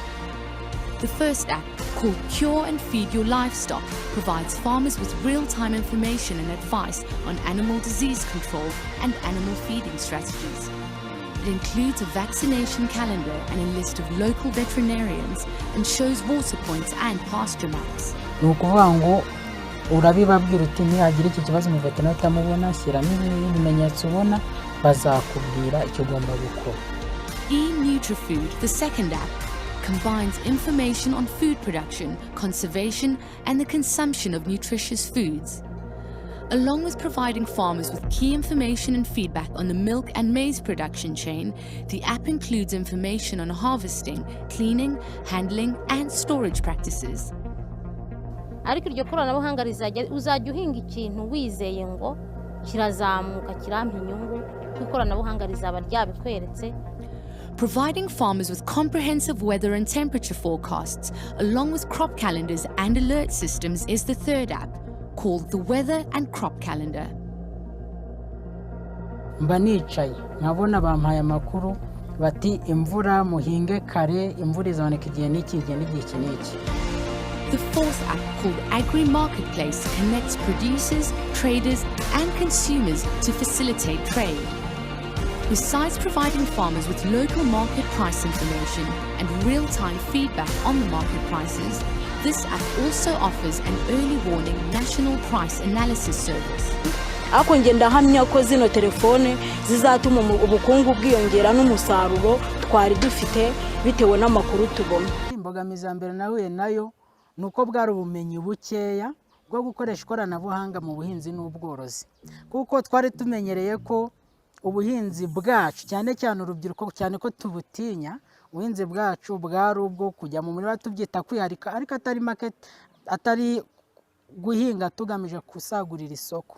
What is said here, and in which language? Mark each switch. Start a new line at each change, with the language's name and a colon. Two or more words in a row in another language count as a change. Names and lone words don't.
English: The first app, called Cure and Feed Your Livestock, provides farmers with real-time information and advice on animal disease control and animal feeding strategies. It includes a vaccination calendar and a list of local veterinarians and shows water points and pasture maps.
Kinyarwanda: urabibabwira uti nihagira iki kibazo mu veterinary utamubona shyiramo ibimenyetso ubona bazakubwira icyo ugomba gukora.
English: eNutrifood, the second app, combines information on food production, conservation, and the consumption of nutritious foods. Along with providing farmers with key information and feedback on the milk and maize production chain, the app includes information on harvesting, cleaning, handling, and storage practices.
Kinyarwanda: Ariko iryo koranabuhanga uzajya uhinga ikintu wizeye ngo kirazamuka kirampa inyungu ikoranabuhanga rizaba ryabikweretse.
English: Providing farmers with comprehensive weather and temperature forecasts, along with crop calendars and alert systems, is the third app, called the Weather and Crop Calendar.
Kinyarwanda: Mba nicaye nkabona bampaye amakuru bati imvura muhinge kare imvura izaboneka igihe n'iki n'iki.
English: The fourth app, called Agri Marketplace, connects producers, traders, and consumers to facilitate trade. Besides providing farmers with local market price information and real-time feedback on the market prices, this app also offers an early warning national price analysis service.
Kinyarwanda: ariko nge ndahamya ko zino telefone zizatuma ubukungu bwiyongera n'umusaruro twari dufite bitewe n'amakuru tubona. Imbogamizi ya mbere nahuye nayo ni uko bwari ubumenyi bukeya bwo gukoresha ikoranabuhanga mu buhinzi n'ubworozi, kuko twari tumenyereye ko ubuhinzi bwacu cyane cyane urubyiruko cyane ko tubutinya, ubuhinzi bwacu bwari ubwo kujya mu murima tubyita kwiharika, ariko atari guhinga tugamije kusagurira isoko.